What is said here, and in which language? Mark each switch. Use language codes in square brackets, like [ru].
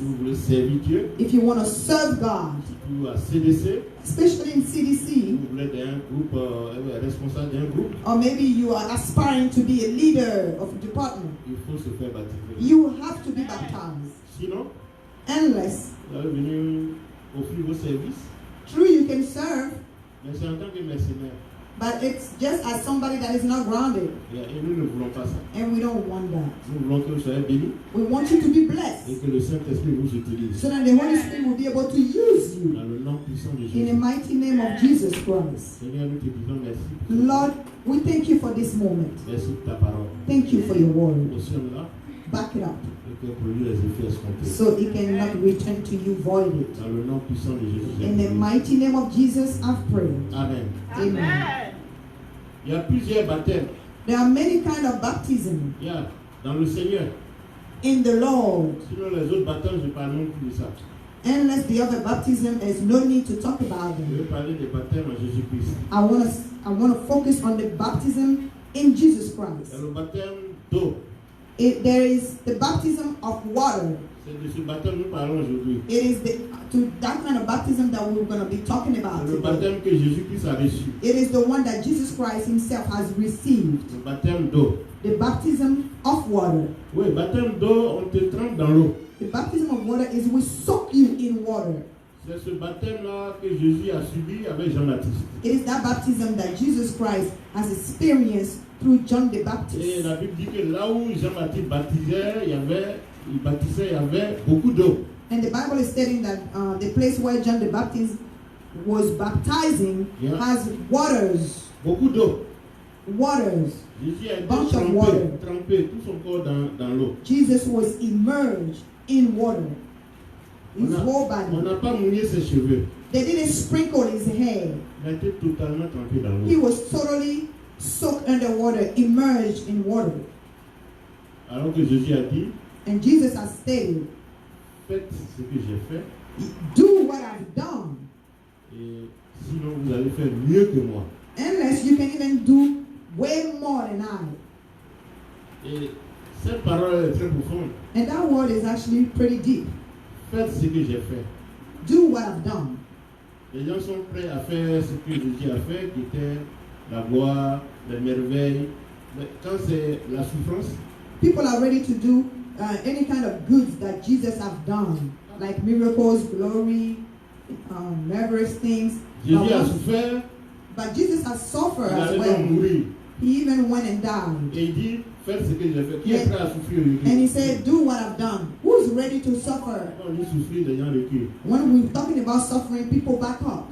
[fr] vous voulez servir Dieu, [en] If you want to serve God, [fr] surtout à CDC, [en] especially in [fr] si [en] CDC, [fr] vous voulez être un groupe, responsable d'un groupe, [en] or maybe you are aspiring to be a leader of a department, [fr] il faut se faire baptiser. [en] you have to be baptized. [fr] Sinon, [en] Unless, [fr] vous allez venir offrir vos services, [en] true, you can serve, [fr] mais c'est en tant que mercenaire. [en] but it's just as somebody that is not grounded, [fr] Et nous ne voulons pas ça. [en] and we don't want that. [fr] Nous voulons que vous soyez bénis [en] We want you to be [fr] et [en] blessed, [fr] que le Saint-Esprit vous utilise. [en] so that the Holy Spirit will be able to use you [fr] Dans le nom puissant de [en] in the [fr] Jésus. [en] mighty name of Jesus Christ. [fr] Seigneur, nous te disons merci. [en] Lord, we thank you for this moment. [fr] Merci pour ta parole. [en] Thank you for your word. [fr] Reçois-la [en] Back it up [fr] et que produit les effets escomptés. [en] so it cannot return to you voided. [fr] Dans le nom puissant de Jésus. j'ai [en] In the [fr] prié. [en] mighty name of Jesus, I've prayed. [fr] Amen. [en] Amen. [fr] Il y a plusieurs baptêmes. [en] There are many kinds of baptism [fr] Il y a dans le Seigneur. [en] in the Lord. [fr] Sinon, les autres baptêmes, je ne parle non plus de ça. [en] Unless the other baptism, there's no need to talk about [fr] Je [en] them. [fr] vais parler des baptêmes en Jésus-Christ. [en] I want to focus on the baptism in Jesus [fr] Il [en] Christ. [fr] y a le baptême d'eau. [en] There is the baptism of water. [fr] C'est de ce baptême que nous parlons aujourd'hui. [en] It is that kind of baptism that we're going to be talking about [fr] C'est le [en] today. [fr] baptême que Jésus-Christ a reçu. [en] It is the one that Jesus Christ himself has received. [fr] Le baptême d'eau. [en] The baptism of water. [fr] Oui, baptême d'eau, on te trempe dans l'eau. [en] The baptism of water is we soak you in water. [fr] C'est ce baptême-là que Jésus a subi avec Jean-Baptiste. [en] It is that baptism that Jesus Christ has experienced through John the [fr] Et [en] Baptist. [fr] la Bible dit que là où Jean-Baptiste baptisait, il y avait beaucoup d'eau. [en] And the Bible is stating that the place where John the Baptist was baptizing Yeah. has waters. [fr] Beaucoup d'eau. [en] Waters. [fr] Jésus a été [en] Bunch of water. [fr] trempé tout son corps dans l'eau. [en] Jesus was immersed in water. His whole [fr] On [en] body. [fr] n'a pas mouillé ses cheveux. [en] They didn't sprinkle his hair. [fr] Il a été totalement trempé dans [en] He [fr] l'eau. [en] was totally soaked underwater, immersed in water. [fr] Alors que Jésus a dit, [en] And Jesus has stated, [fr] faites ce que j'ai fait, [en] do what I've done. [fr] et sinon vous allez faire mieux que moi. [en] Unless you can even do way more than I. [fr] Et cette parole est très profonde. [en] And that word is actually pretty deep. [fr] Faites ce que j'ai fait. [en] Do what I've done. [fr] Les gens sont prêts à faire ce que Jésus a fait, qui était la gloire, les merveilles. Mais quand c'est la souffrance, [en] People are ready to do any kind of goods that Jesus have done. like miracles, glory, marvelous things. [fr] Jésus a souffert, [en] But Jesus has suffered [fr] il [en] as [fr] allait [en] well. [fr] même mourir. [en] He even went and died. [fr] Et il dit, faites ce que j'ai fait. Qui est prêt à souffrir le [en] And he said, do what I've done. Who's ready to suffer? [fr] Quand on dit souffrir, les gens reculent. [en] When we're talking about suffering, people back up.